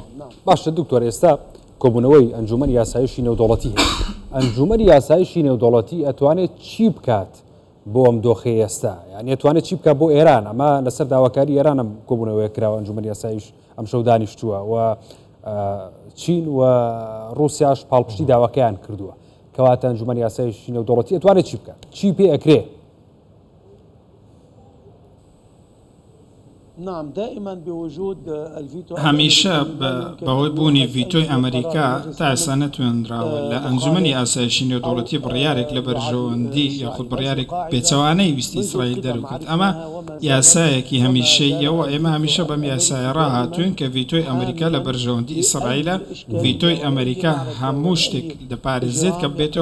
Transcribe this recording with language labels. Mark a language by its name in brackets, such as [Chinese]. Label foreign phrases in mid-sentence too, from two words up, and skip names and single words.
[Central Kurdish] باشە دکتۆر ئێستا کۆبوونەوەی ئەنجومەنی یاسایشی نێودەوڵەتی هەیە ئەنجومەنی یاسایشی نێودەوڵەتی ئەتوانێت چی بکات بۆ ئەم دۆخەی ئێستا یعنی ئەتوانێت چی بکات بۆ ئێران ئەمە لەسەر داواکاری ئێران ئەم کۆبوونەوەی کراوە ئەنجومەنی یاسایش ئەم شەو دانیشتووە و چین و ڕووسیاش پاڵپشتی داواکەیان کردووە کەواتە ئەنجومەنی یاسایشی نێودەوڵەتی ئەتوانێت چی بکات چی پێ ئەکرێ؟ [Arabic] نعم دائما بوجود الفيتو [Central Kurdish] هەمیشە بەهۆی بوونی ڤیتۆی ئەمریکا تا ئێستا نەتوێنراوە لە ئەنجومەنی ئاسایشی نێودەوڵەتی بڕیارێک لە بەرژەوەندی یاخود بڕیارێک پێچەوانەی ویستی ئیسرائیل دەروکرد ئەمە یاسایەکی هەمیشەیەوە ئێمە هەمیشە بەم یاسایە ڕاهاتوین کە ڤیتۆی ئەمریکا لە بەرژەوەندی ئیسرائیلە ڤیتۆی ئەمریکا هەموو شتێک دەپارێزێت کە بێتە